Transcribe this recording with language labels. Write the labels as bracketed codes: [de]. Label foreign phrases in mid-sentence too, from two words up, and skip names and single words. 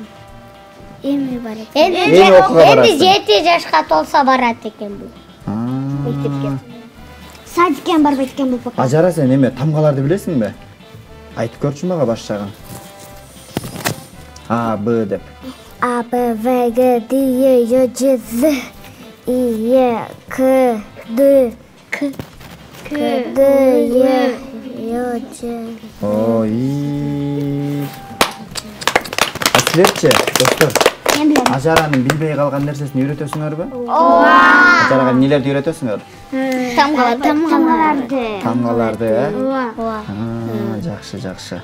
[ky] Эми бар экен. Эми окууга барасың. 7 жашка толсо барат экен бул. Мектепке. Садикке барбайт экен бул пока. Ажара, сен эме тамгаларды билесиңби? Айтып көрчү мага баш жагын. А, Б деп. А, Б, В, Г, Д, Е, Ё, Ж, З, И, Е, К, Д, К, Д, Е, Ё, Ж. Ой. Силерчи, достор, Мен билем. Ажаранын билбей калган нерсесин үйрөтөсүңөрбү? Ажарага эмнелерди үйрөтөсүңөр? Тамгаларды. Тамгаларды, Ооба. Жакшы.